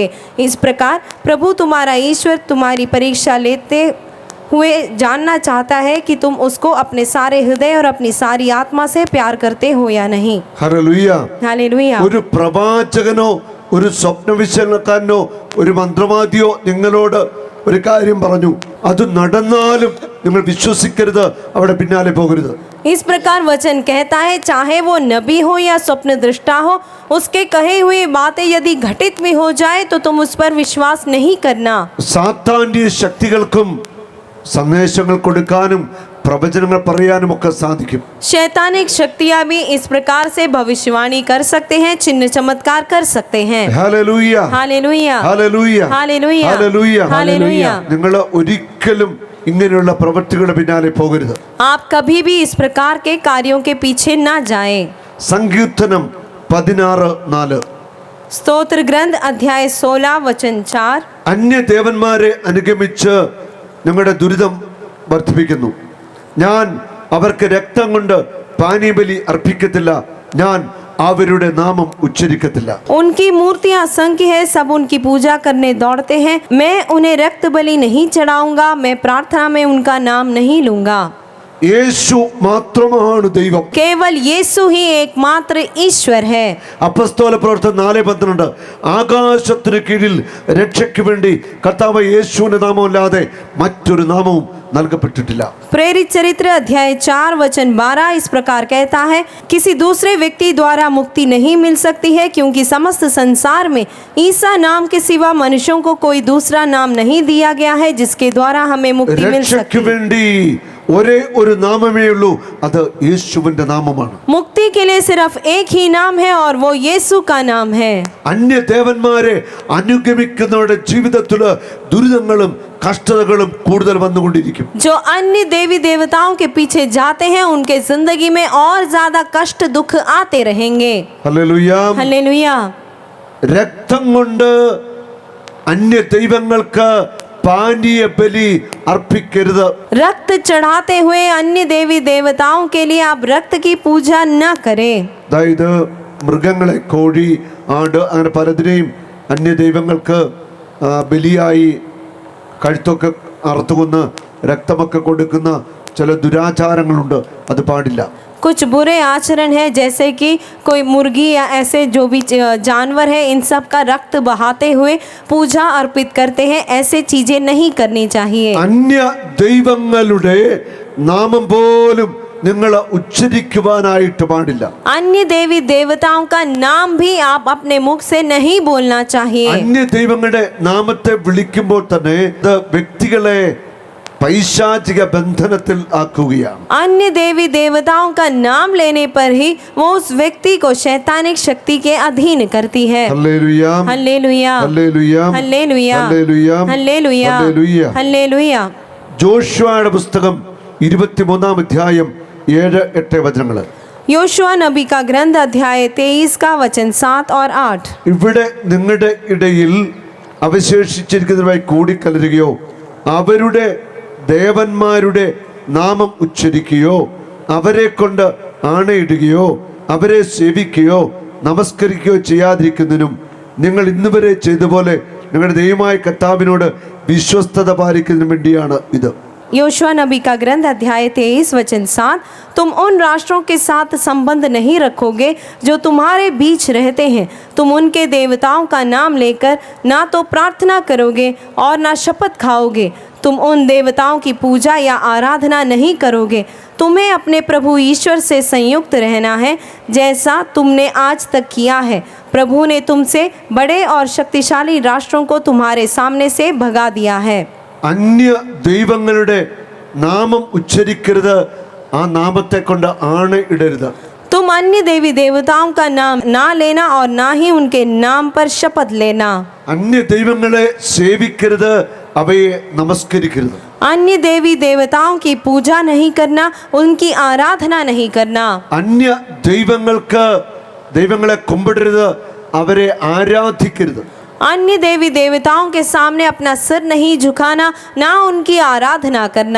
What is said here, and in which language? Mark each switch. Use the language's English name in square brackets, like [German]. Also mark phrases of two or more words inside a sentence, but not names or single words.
[Hindi] इस प्रकार प्रभु तुम्हारा ईश्वर तुम्हारी परीक्षा लेते हुए जानना चाहता है कि तुम उसको अपने सारे हृदय और अपनी सारी आत्मा से प्यार करते हो या नहीं। [Malayalam] ഹല്ലേലൂയ. [Hindi] हालेलुया। [Malayalam] ഒരു പ്രവാചകനോ ഒരു സ്വപ്നവിശകലനക്കാരനോ ഒരു മന്ത്രവാദിയോ നിങ്ങളോട് ഒരു കാര്യം പറഞ്ഞു, അത് നടന്നാലും നിങ്ങൾ വിശ്വസിക്കരുത്, അവിടെ പിന്നാലെ പോകരുത്. [Hindi] इस प्रकार वचन कहता है, चाहे वो नबी हो या स्वप्न दृष्टा हो, उसके कहे हुए बातें यदि घटित भी हो जाए तो तुम उस पर विश्वास नहीं करना। [Malayalam] സാത്താന്യ ശക്തികൾക്കും സന്ദേശങ്ങൾ കൊടുക്കാനും പ്രവചനങ്ങൾ പറയാനും ഒക്കെ സാധിക്കും. [Hindi] शैतानिक शक्तियां भी इस प्रकार से भविष्यवाणी कर सकते हैं, चिन्ह चमत्कार कर सकते हैं। [Malayalam] ഹല്ലേലൂയ. [Hindi] हालेलुया। [Malayalam] ഹല്ലേലൂയ. [Hindi] हालेलुया। [Malayalam] ഹല്ലേലൂയ. [Hindi] हालेलुया। [Malayalam] നിങ്ങൾ ഒരിക്കലും ഇങ്ങനെയുള്ള പ്രവൃത്തികളുടെ പിന്നാലെ പോകരുത്. [Hindi] आप कभी भी इस प्रकार के कार्यों के पीछे ना जाएं। [Malayalam] സങ്കീർത്തനം 16:4. [Hindi] स्तोत्र ग्रंथ अध्याय 16 वचन 4। [Malayalam] അന്യദേവന്മാരെ അനുഗമിച്ച് നിങ്ങളുടെ ദുരിതം വർദ്ധിപ്പിക്കുന്നു. ഞാൻ അവർക്ക് രക്തം കൊണ്ട് പാനീയബലി അർപ്പിക്കത്തില്ല, ഞാൻ അവരുടെ നാമം ഉച്ചരിക്കത്തില്ല. [Hindi] उनकी मूर्तियां असंख्य है, सब उनकी पूजा करने दौड़ते हैं। मैं उन्हें रक्त बलि नहीं चढ़ाऊंगा, मैं प्रार्थना में उनका नाम नहीं लूंगा। [Malayalam] യേശു മാത്രമാണ് ദൈവം. [Hindi] केवल यीशु ही एकमात्र ईश्वर है। [Malayalam] അപ്പസ്തോല പ്രവർത്തനം 4:12. ആകാശത്തിന് കീഴിൽ രക്ഷയ്ക്ക് വേണ്ടി കർത്താവ് യേശുവിന്റെ നാമമല്ലാതെ മറ്റൊരു നാമവും നൽകപ്പെട്ടിട്ടില്ല. [Hindi] प्रेरित चरित्र अध्याय 4 वचन 12 इस प्रकार कहता है, किसी दूसरे व्यक्ति द्वारा मुक्ति नहीं मिल सकती है, क्योंकि समस्त संसार में ईसा नाम के सिवा मनुष्यों को कोई दूसरा नाम नहीं दिया गया है जिसके द्वारा हमें मुक्ति मिल [Malayalam] രക്ഷയ്ക്ക് [Hindi] सकती। [Malayalam] വേണ്ടി ഒരേ ഒരു നാമമേ ഉള്ളൂ, അത് യേശുവിന്റെ നാമമാണ്. [Hindi] मुक्ति के लिए सिर्फ एक ही नाम है और वो यीशु का नाम है। [Malayalam] അന്യദേവന്മാരെ അനുഗമിക്കുന്നവരുടെ ജീവിതത്തില് ദുരിതങ്ങളും കഷ്ടതകളും കൂടുതൽ വന്നുകൊണ്ടിരിക്കും. [Hindi] जो अन्य देवी देवताओं के पीछे जाते हैं उनके जिंदगी में और ज्यादा कष्ट दुख आते रहेंगे। [Malayalam] ഹല്ലേലൂയ. [Hindi] हालेलुया। [Malayalam] രക്തം കൊണ്ട് അന്യ ദൈവങ്ങൾക്ക് പാനീയ ബലി അർപ്പിക്കരുത്. [Hindi] रक्त चढ़ाते हुए अन्य देवी देवताओं के लिए आप रक्त की पूजा न करें। [Malayalam] അതായത് മൃഗങ്ങളെ, കോഴി, ആട്, അങ്ങനെ പലതിനെയും അന്യ ദൈവങ്ങൾക്ക് ബലിയായി കഴുത്തൊക്കെ അറുത്തുകൊന്ന് രക്തമൊക്കെ കൊടുക്കുന്ന ചില ദുരാചാരങ്ങളുണ്ട്, അത് പാടില്ല. [Hindi] कुछ बुरे आचरण है, जैसे कि कोई मुर्गी या ऐसे जो भी जानवर है, इन सब का रक्त बहाते हुए पूजा अर्पित करते हैं, ऐसे चीजें नहीं करनी चाहिए। [Malayalam] അന്യ ദൈവങ്ങളുടെ നാമം പോലും നിങ്ങൾ ഉച്ചരിക്കുവാനായിട്ട് പാടില്ല. [Hindi] अन्य देवी देवताओं का नाम भी आप अपने मुख से नहीं बोलना चाहिए। [Malayalam] അന്യ ദൈവങ്ങളുടെ നാമത്തെ വിളിക്കുമ്പോൾ തന്നെ ഇത് വ്യക്തികളെ പൈശാചിക ബന്ധനത്തിൽ ആക്കുകയാണ്. [Hindi] अन्य देवी देवताओं का नाम लेने पर ही वो उस व्यक्ति को शैतानिक शक्ति के अधीन करती है। [Malayalam] ഹല്ലേലൂയ. [Hindi] हल्लेलुया। [Malayalam] ഹല്ലേലൂയ. [Hindi] हल्लेलुया। [Malayalam] ഹല്ലേലൂയ. [Hindi] हल्लेलुया। [Malayalam] ഹല്ലേലൂയ. [Hindi] हल्लेलुया। [Malayalam] ജോഷുവയുടെ പുസ്തകം 23-ാം അധ്യായം 7-8 വചനങ്ങൾ. [Hindi] योशुआ नबी का ग्रंथ अध्याय 23 का वचन 7 और 8। [Malayalam] ഇവിടെ നിങ്ങളുടെ ഇടയിൽ അവശേഷിച്ചിരിക്കുന്നവരുമായി കൂടിക്കലരുകയോ അവരുടെ ദേവന്മാരുടെ നാമം ഉച്ചരിക്കുകയോ അവരെ കൊണ്ട് ആണയിടുകയോ അവരെ സേവിക്കുകയോ നമസ്കരിക്കുകയോ ചെയ്യാതിരിക്കുന്നതിനും നിങ്ങൾ ഇന്നുവരെ ചെയ്ത പോലെ നിങ്ങളുടെ ദൈവമായ കർത്താവിനോട് വിശ്വസ്തത പാലിക്കുന്നതിനും വേണ്ടിയാണ് ഇത്. [Hindi] योशुआ नबी का ग्रंथ अध्याय 23 वचन 7। तुम उन राष्ट्रों के साथ संबंध नहीं रखोगे जो तुम्हारे बीच रहते हैं, तुम उनके देवताओं का नाम लेकर ना तो प्रार्थना करोगे और ना शपथ खाओगे, तुम उन देवताओं की पूजा या आराधना नहीं करोगे। तुम्हें अपने प्रभु ईश्वर से संयुक्त रहना है जैसा तुमने आज तक किया है। प्रभु ने तुमसे बड़े और शक्तिशाली राष्ट्रों को तुम्हारे सामने से भगा दिया है। [Malayalam] അന്യ ദൈവങ്ങളുടെ നാമം ഉച്ചരിക്കരുത്, ആ നാമത്തെ കൊണ്ട് ആണയിടരുത്. [Hindi] तुम अन्य देवी देवताओं का नाम ना लेना और ना ही उनके नाम पर शपथ लेना। [Malayalam] അന്യ ദൈവങ്ങളെ സേവിക്കരുത്, അവയെ നമസ്കരിക്കരുത്. [Hindi] अन्य देवी देवताओं की पूजा नहीं करना, उनकी आराधना नहीं करना। [Malayalam] അന്യ ദൈവങ്ങളെ കുമ്പിടരുത്, അവരെ ആരാധിക്കരുത്. [Hindi] अन्य देवी देवताओं के सामने अपना सिर नहीं झुकाना, ना उनकी आराधना करना।